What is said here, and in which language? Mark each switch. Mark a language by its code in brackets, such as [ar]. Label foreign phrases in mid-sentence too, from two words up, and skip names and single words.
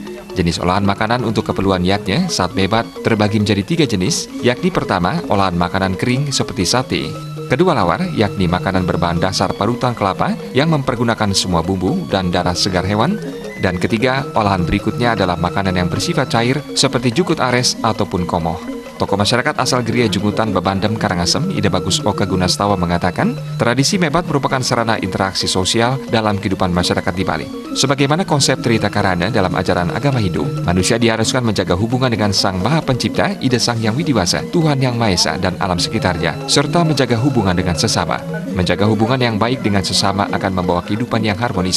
[id] Jenis olahan makanan untuk keperluan yatnya saat mebat terbagi menjadi 3 jenis, yakni pertama, olahan makanan kering seperti sate. Kedua, lawar, yakni makanan berbahan dasar parutan kelapa yang mempergunakan semua bumbu dan darah segar hewan. Dan ketiga, olahan berikutnya adalah makanan yang bersifat cair seperti jukut ares ataupun komoh. Tokoh masyarakat asal Geria Jungutan, Bebandem, Karangasem, Ida Bagus Oka Gunastawa mengatakan, tradisi mebat merupakan sarana interaksi sosial dalam kehidupan masyarakat di Bali. Sebagaimana konsep Trihita Karana dalam ajaran agama Hindu, manusia diharuskan menjaga hubungan dengan Sang Maha Pencipta, ide Sang Yang Widiwasa, Tuhan Yang Maha Esa, dan alam sekitarnya, serta menjaga hubungan dengan sesama. Menjaga hubungan yang baik dengan sesama akan membawa kehidupan yang harmonis.